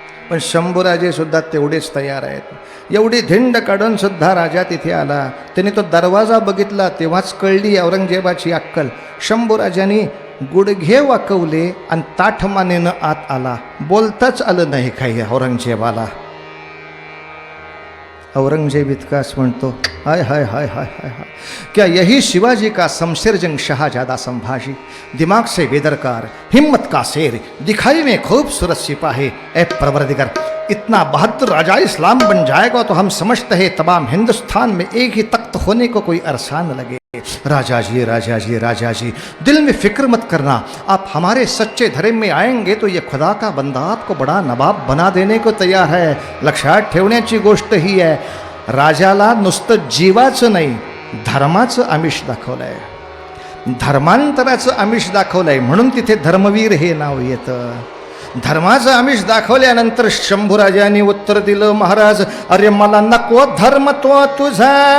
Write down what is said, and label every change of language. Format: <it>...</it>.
<mr>पण शंभूराजे सुद्धा तेवढेच तयार आहेत. एवढी धिंड काढून सुद्धा राजा तिथे आला. त्याने तो दरवाजा बघितला तेव्हाच कळली औरंगजेबाची अक्कल. शंभूराजांनी गुडघे वाकवले आणि ताठमानेनं आत आला. बोलताच आलं नाही काही औरंगजेबाला. औरंगजेब इतकाच म्हणतो,</mr> <hi>हाय हाय हाय हाय हाय हाय, क्या यही शिवाजी का शमशेर जंग शाहजादा संभाजी, दिमाग से बेदरकार, हिम्मत का शेर, दिखाई में खूबसूरत सिपाही, ए परवरदिगार, इतना बहादुर राजा इस्लाम बन जाएगा तो हम समझते हैं तमाम हिंदुस्तान में एक ही तख्त होने को कोई अरसान लगे. राजा जी राजा जी राजा जी, दिल में फिक्र मत करना, आप हमारे सच्चे धर्म में आएंगे तो ये खुदा का बंदा आपको बड़ा नवाब बना देने को तैयार है.</hi> <mr>लक्षात ठेवण्याची गोष्ट ही आहे, राजाला नुसतं जीवाचं नाही धर्माचं आमिष दाखवलंय, धर्मांतराचं आमिष दाखवलंय. म्हणून तिथे धर्मवीर हे नाव येतं. धर्माचं आमिष दाखवल्यानंतर शंभूराजांनी उत्तर दिलं, महाराज अरे मला नको धर्म तो तुझा,</mr>